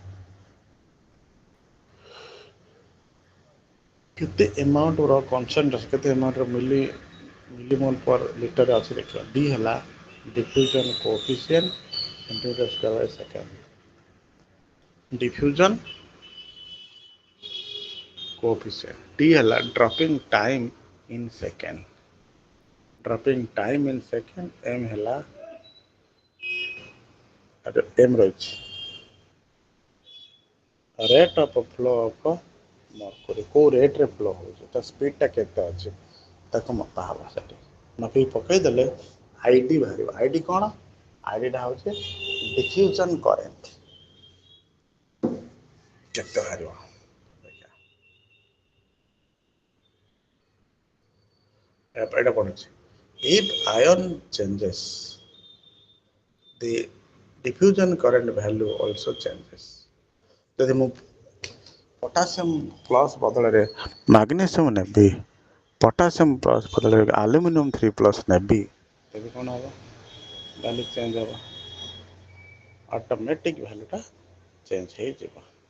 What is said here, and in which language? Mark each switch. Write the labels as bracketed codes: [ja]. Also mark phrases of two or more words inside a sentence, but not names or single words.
[or] କେତେ ଏମାଉଣ୍ଟର କନସେନ୍ଟ୍ରେସନ୍ କେତେ ଏମାଉଣ୍ଟର [en] millimole per litreରେ [or] ଅଛି ଦେଖିବା ଡି ହେଲା [en] diffusion coefficient centimetre square by second diffusion [or] କୋଏଫିସିଏଣ୍ଟ ଟି ହେଲା [en] dropping time in second dropping time in second [or] m ହେଲା m ରହିଛି [en] rate of flow of mercury [or] କୋଉ ରେଟ୍ରେ ଫ୍ଲୋ ହେଉଛି ତା ସ୍ପିଡ଼ଟା କେତେ ଅଛି ତାକୁ ମପା ହେବ ସେଠି ମାପିକି ପକାଇଦେଲେ ଆଇଡି ବାହାରିବ ଆଇଡି କ'ଣ ଆଇଡିଟା ହେଉଛି [en] diffusion current [or] କେତେ ବାହାରିବ ଏଇଟା ପଡ଼ୁଛି [en] if ion changes the diffusion current value also changes [or] ଯଦି ମୁଁ [en] potassium plus [or] ବଦଳରେ ମାଗ୍ନେସିୟମ୍ ନେବି [en] potassium plus [or] ବଦଳରେ ଆଲୁମିନିୟମ୍ 3+ ନେବି ତେବେ କ'ଣ ହେବ [en] value change [or] ହେବ ଅଟୋମେଟିକ୍ ଭ୍ୟାଲୁଟା ଚେଞ୍ଜ ହେଇଯିବ